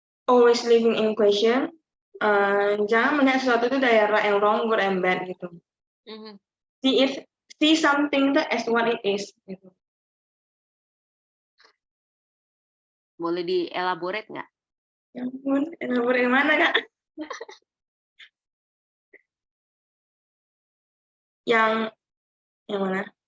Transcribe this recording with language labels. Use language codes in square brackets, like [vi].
[en] Always living in question. [id] Jangan melihat sesuatu itu dari arah yang [en] wrong, good and bad [id] gitu. [en] See something as what it is gitu. [id] Boleh dielaborate nggak? Ya ampun, elaborate yang mana, Kak? yang mana?